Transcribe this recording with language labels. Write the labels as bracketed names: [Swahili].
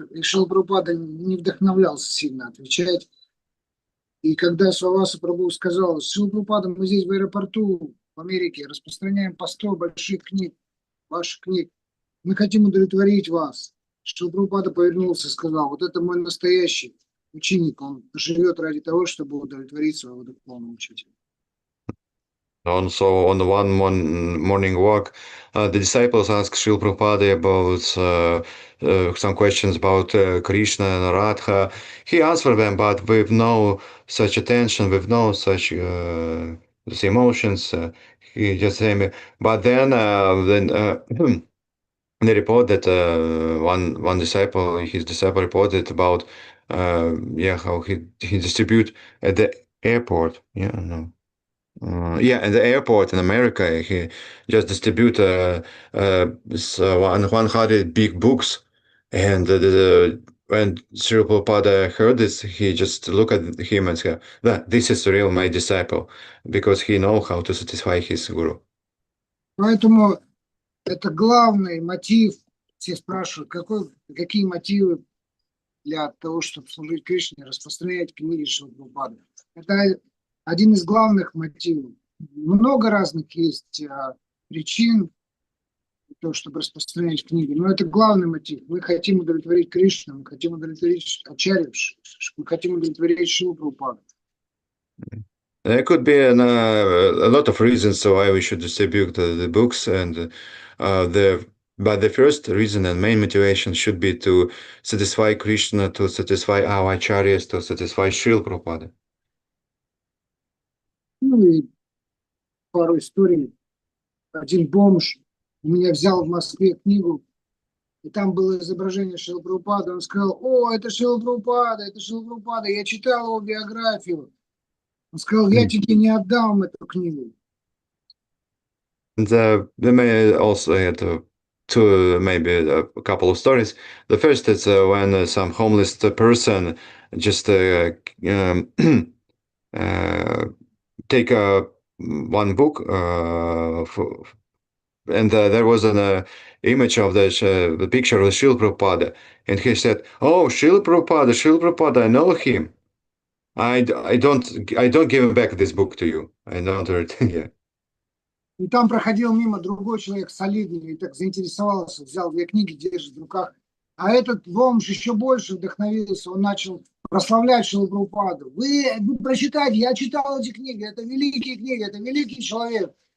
[Russian] И Шрила Прабхупада не вдохновлялся сильно отвечать. И когда Сваваса Прабху сказал, Шрила Прабхупада, мы здесь в аэропорту в Америке распространяем по 100 больших книг, ваших книг. Мы хотим удовлетворить вас. Шрила Прабхупада повернулся и сказал, вот это мой настоящий ученик, он живет ради того, чтобы удовлетворить своего духовного учителя. [English] Also, on the one morning walk, the disciples asked Srila Prabhupada about some questions about Krishna and Radha. He answered them, but with no such attention, with no such emotions. He just said, but then they report that one disciple, his disciple reported about how he distribute at the airport. At the airport in America, he just distribute 100 big books, and when Srila Prabhupada heard this, he just looked at him and said, "This is real my disciple," because he know how to satisfy his guru. [Russian] Поэтому это главный мотив. Все спрашивают, какие мотивы для того, чтобы служить Кришне, распространять книги Шрилы Прабхупады. Это один из главных мотивов. Много разных есть причин для того, чтобы распространять книги, но это главный мотив. Мы хотим удовлетворить Кришну, мы хотим удовлетворить Ачарью, мы хотим удовлетворить Шрилу Прабхупаду. [English] There could be a lot of reasons why we should distribute the books, and but the first reason and main motivation should be to satisfy Krishna, to satisfy our acharyas, to satisfy Srila Prabhupada. [Russian] Ну и пару историй. Один бомж у меня взял в Москве книгу, и там было изображение Шрилы Прабхупады. Он сказал, о, это Шрила Прабхупада, это Шрила Прабхупада. Я читал его биографию. Он сказал, я тебе не отдам эту книгу. [English] There may also maybe a couple of stories. The first is when some homeless person just take one book, and there was an image of the picture of Srila Prabhupada, and he said, "Oh, Srila Prabhupada, I know him. I don't give him back this book to you. I don't read." Yeah. [Russian] И там проходил мимо другой человек солидный, и так заинтересовался, взял 2 книги, держит в руках. А этот бомж еще больше вдохновился, он начал прославлять Шрилу Прабхупаду. Вы прочитайте, я читал эти книги, это великие книги, это великий человек.